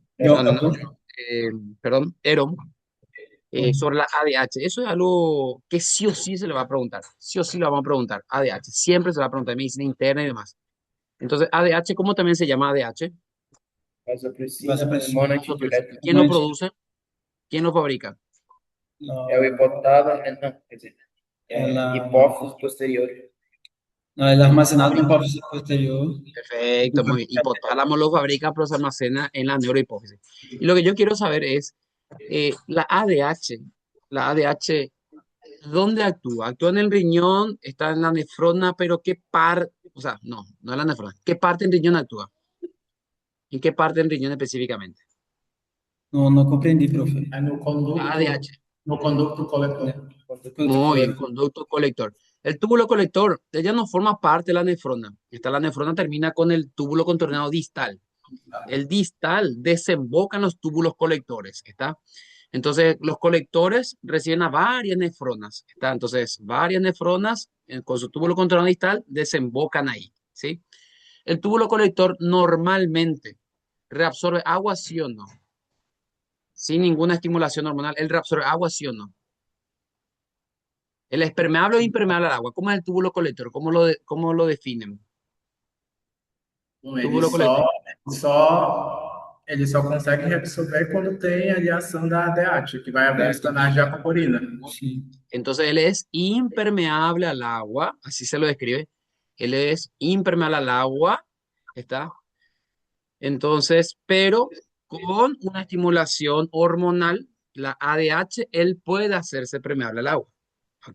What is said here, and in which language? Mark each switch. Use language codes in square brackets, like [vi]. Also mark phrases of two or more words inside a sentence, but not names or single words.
[es] No, perdón, Eron, sobre la ADH. Eso es algo que sí o sí se le va a preguntar, sí o sí le vamos a preguntar, ADH, siempre se le va a preguntar en medicina interna y demás. Entonces, ADH, ¿cómo también se llama ADH? Vasopressina. ¿Quién lo produce? ¿Quién lo fabrica? [pt] É o hipotálamo, não, quer dizer, hipófise posterior. [es] No, el armazenado en hipófisis posterior. Perfecto, muy bien. Hipotálamo lo fabrica, pero se almacena en la neurohipófisis. Y lo que yo quiero saber es, la ADH, ¿dónde actúa? Actúa en el riñón, está en la nefrona, pero ¿qué o sea, no es la nefrona. ¿Qué parte del riñón actúa? ¿En qué parte del riñón específicamente? [pt] Não compreendi, profe. É no [es] La conducto, ADH. [pt] no [es] conducto colector. Muy bien, conducto colector. El túbulo colector, ella no forma parte de la nefrona. La nefrona termina con el túbulo contorneado distal. El distal desemboca en los túbulos colectores, ¿está? Entonces, los colectores reciben a varias nefronas, ¿está? Entonces, varias nefronas con su túbulo contorneado distal desembocan ahí, ¿sí? El túbulo colector normalmente reabsorbe agua, ¿sí o no? Sin ninguna estimulación hormonal, él reabsorbe agua, ¿sí o no? ¿El es permeable o impermeable al agua? ¿Cómo es el túbulo colector? ¿Cómo lo definen? [pt] Bom, [es] Túbulo colector. [pt] ele só consegue reabsorver quando tem ali a ação da ADH, que vai abrir os canais de aquaporina. Sim. [es] Entonces él es impermeable al agua, así se lo describe. Él es impermeable al agua, ¿está? Entonces, pero con una estimulación hormonal, la ADH, él puede hacerse permeable al agua, ¿ok?